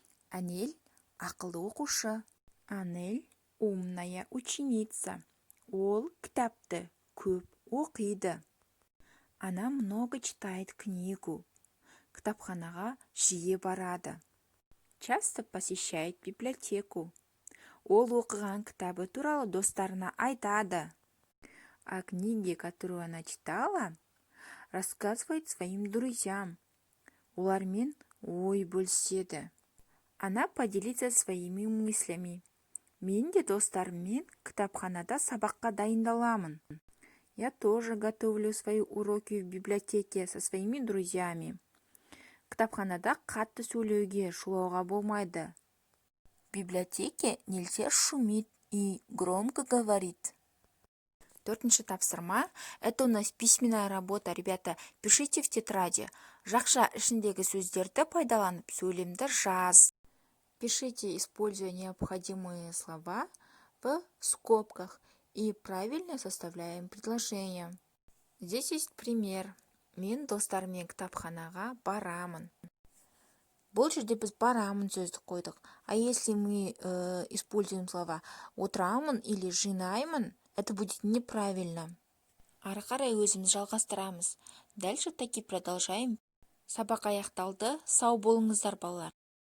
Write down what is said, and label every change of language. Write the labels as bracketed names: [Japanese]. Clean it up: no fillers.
[Kazakh] Анель ақылды оқушы. [Russian] Анель умная ученица. [Kazakh] Ол кітапты көп оқиды. [Russian] Она много читает книгу. [Kazakh] Кітапханаға жиі барады. [Russian] Часто посещает библиотеку. [Kazakh] Ол оқыған кітабы туралы достарына айтады. [Russian] О книге, которую она читала, рассказывает своим друзьям. [Kazakh] Олармен ой бөліседі. [Russian] Она поделится своими мыслями. [Kazakh] Мен де достарыммен кітапханада сабаққа дайындаламын. [Russian] Я тоже готовлю свои уроки в библиотеке со своими друзьями. [Kazakh] Кітапханада қатты сөйлеуге, шулауға болмайды. [Russian] В библиотеке нельзя шуметь и громко говорить. [Kazakh] 4-ші тапсырма. [Russian] Это у нас письменная работа. Ребята, пишите в тетради. [Kazakh] Жақша ішіндегі сөздерді пайдаланып сөйлемді жаз. [Russian] Пишите, используя необходимые слова в скобках и правильно составляем предложение. Здесь есть пример. [Kazakh] Мен достарыммен кітапханаға барамын. Бұл жерде біз барамын сөзді қойдық. [Russian] А если мы используем слова отырамын или жинаймын, это будет неправильно. [Kazakh] Ары қарай өзіміз жалғастырамыз. [Russian] Дальше таки продолжаем. [Kazakh] Сабақ аяқталды. Сау болыңыздар, балалар.